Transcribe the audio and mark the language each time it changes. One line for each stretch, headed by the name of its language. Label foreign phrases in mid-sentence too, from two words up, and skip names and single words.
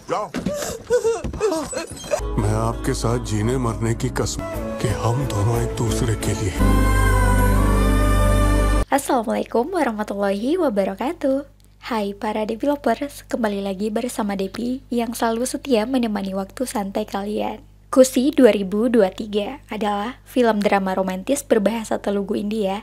Hindi: जाओ। मैं आपके साथ जीने मरने की कसम कि हम दोनों एक दूसरे के लिए।
Arabic: السلام عليكم ورحمة الله وبركاته.
Indonesian: Hai para developers, kembali lagi bersama Depi yang selalu setia menemani waktu santai kalian. Kusi 2023 adalah film drama romantis berbahasa Telugu India.